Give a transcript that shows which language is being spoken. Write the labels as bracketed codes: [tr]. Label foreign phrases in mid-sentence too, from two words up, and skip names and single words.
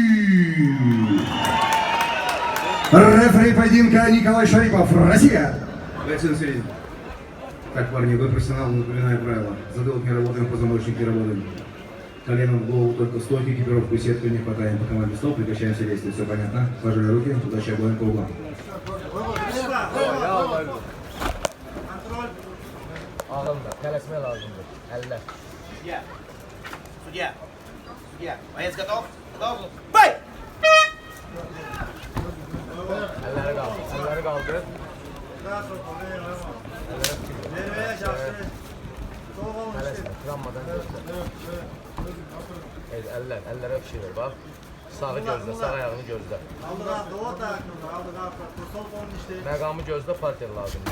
[ru] Рефери поединка Николай Шарипов, Россия. Так, парни, вы профессионалы, напоминаю правила. Затылок не работаем, позвоночник не работаем. Коленом в голову только стойки, экипировку и сетку не хватаем. По команде стоп, прекращаем все действия. Все понятно? Пожали руки, удачи обоим по углам. [az] Ağımda, tələsmə lazımdır. Əllər. [ru] Судья. Боец готов? Готов? Бой! [az] Əlləri qaldır. Əlləri qaldır. Tələsmə, travmadan gözlə. Əllərə bir şey ver, bax. Sağı gözlə, sağ ayağını gözlə. Məqamı gözlə, parter lazımdır.